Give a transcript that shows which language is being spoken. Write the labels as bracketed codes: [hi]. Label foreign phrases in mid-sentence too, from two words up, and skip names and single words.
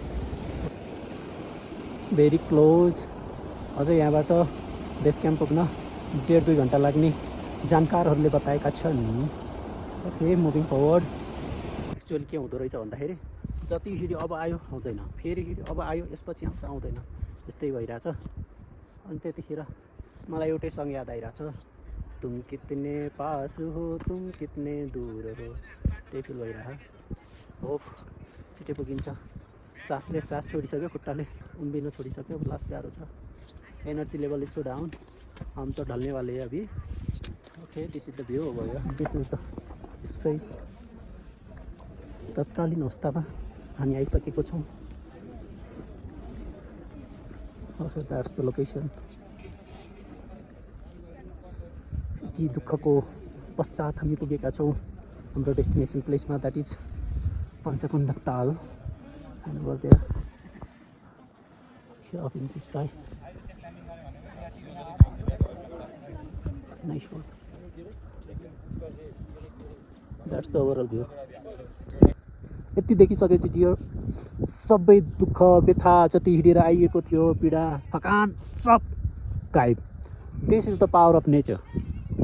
[en] very close [ne] अझै यहाँबाट बेस क्याम्प पुग्न 1.5-2 घन्टा लाग्ने जानकारहरूले बताएका छन् [en] OK moving forward actually [ne] के हुँदो रहेछ भन्दाखेरि जति हिँड्यो अब आयो आउँदैन, फेरि हिँड्यो अब आयो यसपछि आउँछ आउँदैन, यस्तै भइरहेछ। अनि त्यतिखेर मलाई एउटै सङ्ग याद आइरहेछ, [hi] तुम कितने पास हो तुम कितने दूर हो, [ne] त्यही फिल भइरह। हो छिटै पुगिन्छ। सासले सास छोडिसक्यो, खुट्टाले उम्बिन छोडिसक्यो, लास्ट गाह्रो छ। [en] energy level is so down, [hi] हम तो ढल्ने वाले हैं अभी। [en] OK this is the view हो गयो, this is the space. [ne] तत्कालीन अवस्थामा हामी आइसकेको छौँ। [en] OK that's the location. [ne] यति दुःखको पश्चात हामी पुगेका छौँ हाम्रो डेस्टिनेसन प्लेसमा, [en] that is [ne] पञ्चकुण्ड ताल। [en] and over there up in the sky, nice shot. That's the overall view. [ne] यति देखिसकेपछि डियर सबै दुःख व्यथा जति हिँडेर आइएको थियो, पीडा थकान सब गायब। [en] this is the power of nature.